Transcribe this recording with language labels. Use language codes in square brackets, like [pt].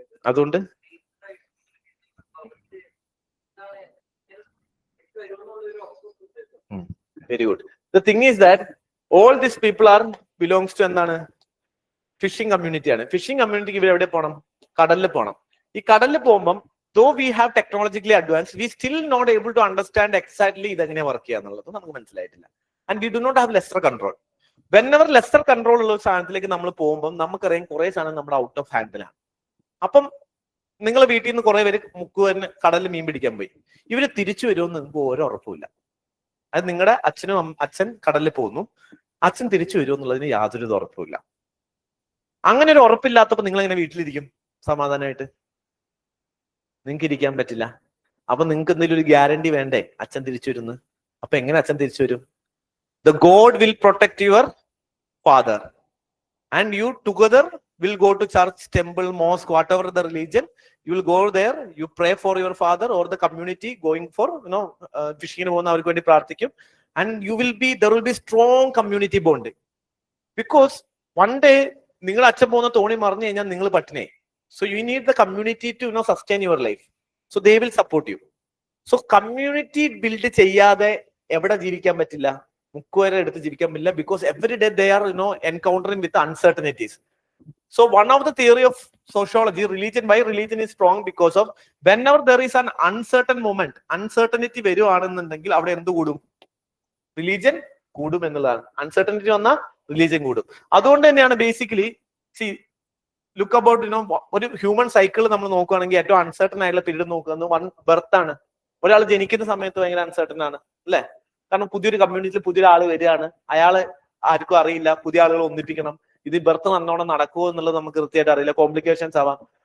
[ml] അതുകൊണ്ട് very good. [en] the thing is that all this people are belongs to [ml] എന്താണ്? Phishing കമ്മ്യൂണിറ്റിയാണ്. Phishing കമ്മ്യൂണിറ്റിക്ക് ഇവർ എവിടെ പോകണം? കടലിൽ പോകണം. ഈ കടലിൽ പോകുമ്പോൾ [en] though we have technologically advanced, we still not able to understand exactly [ml] ഇതെങ്ങനെ വർക്ക് ചെയ്യാന്നുള്ളത് നമുക്ക് മനസ്സിലായിട്ടില്ല. [en] And we do not have lesser control. Whenever lesser control [ml] ഉള്ള ഒരു സാധനത്തിലേക്ക് നമ്മൾ പോകുമ്പോൾ നമുക്കറിയാം കുറെ സാധനം നമ്മുടെ ഔട്ട് ഓഫ് ഹാൻഡിലാണ്. അപ്പം നിങ്ങളെ വീട്ടിൽ നിന്ന് കുറെ പേര് മുക്കുവന് കടലിൽ മീൻ പിടിക്കാൻ പോയി. ഇവര് തിരിച്ചു വരുമെന്ന് നിങ്ങൾക്ക് ഓരോ ഉറപ്പുമില്ല. അത് നിങ്ങളുടെ അച്ഛൻ കടലിൽ പോകുന്നു, അച്ഛൻ തിരിച്ചു വരുമെന്നുള്ളതിന് യാതൊരു ഉറപ്പുമില്ല. അങ്ങനെ ഒരു ഉറപ്പില്ലാത്തപ്പോൾ നിങ്ങൾ എങ്ങനെ വീട്ടിലിരിക്കും സമാധാനമായിട്ട്? നിങ്ങൾക്ക് ഇരിക്കാൻ പറ്റില്ല. അപ്പൊ നിങ്ങൾക്ക് എന്തെങ്കിലും ഒരു ഗ്യാരണ്ടി വേണ്ടേ അച്ഛൻ തിരിച്ചു വരുന്നു? അപ്പൊ എങ്ങനെ അച്ഛൻ തിരിച്ചു വരും? [en] the god will protect your father and you together will go to church, temple, mosque, whatever the religion, you will go there, you pray for your father or the community going for, fishing [ml] പോകുന്ന അവർക്ക് വേണ്ടി പ്രാർത്ഥിക്കും. [en] And you will be, there will be strong community bonding. Because one day [ml] നിങ്ങൾ അച്ഛൻ പോകുന്ന തോണി മറിഞ്ഞു കഴിഞ്ഞാൽ നിങ്ങൾ പട്ടിണി. [en] So you need the community to sustain your life. So they will support you. [ml] So community build ചെയ്യാതെ എവിടെ ജീവിക്കാൻ പറ്റില്ല? മുക്കുവരെ എടുത്ത് ജീവിക്കാൻ പറ്റില്ല. [en] Because every day they are encountering with uncertainties. So one of the theory of sociology, religion is strong because of whenever there is an uncertain moment, uncertainty വരുവാണെന്നുണ്ടെങ്കിൽ [ml] അവിടെ എന്ത് കൂടും? റിലീജിയൻ കൂടും എന്നുള്ളതാണ്. അൺസർട്ടനിറ്റി വന്നാൽ റിലീജിയൻ കൂടും. അതുകൊണ്ട് തന്നെയാണ് ബേസിക്കലി [en] look about [ml] ഒരു ഹ്യൂമൻ സൈക്കിൾ നമ്മൾ നോക്കുകയാണെങ്കിൽ ഏറ്റവും അൺസർട്ടൺ ആയിട്ടുള്ള പീരീഡ് നോക്കുന്നത് വൺ ബർത്ത് ആണ്. ഒരാൾ ജനിക്കുന്ന സമയത്ത് ഭയങ്കര അൺസർട്ടൺ ആണ് അല്ലെ? കാരണം പുതിയൊരു കമ്മ്യൂണിറ്റിയിൽ പുതിയൊരാൾ വരികയാണ്, അയാള് ആർക്കും അറിയില്ല, പുതിയ ആളുകൾ ഒന്നിപ്പിക്കണം, ഇത് ബർത്ത് നന്നോണം നടക്കുമോ എന്നുള്ളത് നമുക്ക് കൃത്യമായിട്ട് അറിയില്ല, കോംപ്ലിക്കേഷൻസ് ആവാം.